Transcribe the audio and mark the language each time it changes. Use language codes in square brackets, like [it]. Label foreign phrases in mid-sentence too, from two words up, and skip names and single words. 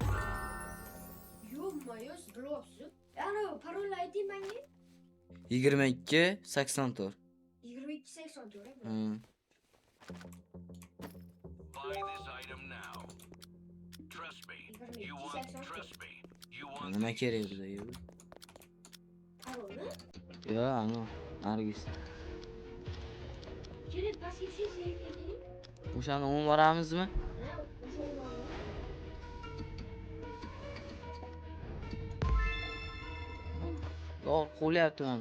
[uz] Yo'q, bilasiz. Ana parolni ayting menga. 22 84. 22.84. [en] Buy this item now. Trust me. You want [uz] Nima kerak bizga? Parolni? Yo, Nargis. Keling, pastga tushing, keling. O'shani o'ng boramizmi? Yo'q, qo'lyapti meni.